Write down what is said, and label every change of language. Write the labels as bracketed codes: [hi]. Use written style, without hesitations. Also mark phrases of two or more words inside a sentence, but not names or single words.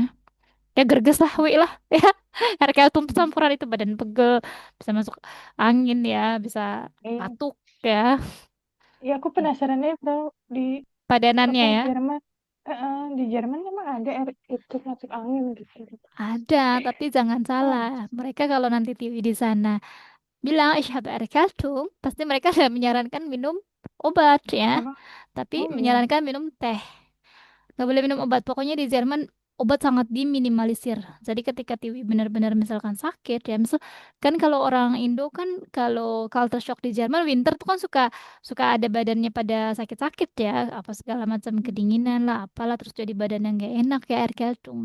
[id] Kayak gerges lah, wi lah ya. Karena kayak tumpah campuran itu badan pegel, bisa masuk angin ya, bisa Eh, batuk ya. ya aku penasaran ya, Bro. Di Padanannya ya. Jerman, di Jerman emang ada itu masuk angin gitu. Ada, tapi jangan salah. Oh, Mereka kalau nanti TV di sana bilang [de] ich habe Erkältung, [id] pasti mereka tidak menyarankan minum obat ya, apa? tapi Oh iya. menyarankan minum teh. Nggak boleh minum obat. Pokoknya di Jerman obat sangat diminimalisir. Jadi ketika Tiwi benar-benar misalkan sakit ya, misal kan kalau orang Indo kan kalau culture shock di Jerman winter tuh kan suka suka ada badannya pada sakit-sakit ya, apa segala macam kedinginan lah, apalah terus jadi badan yang gak enak ya air keltung.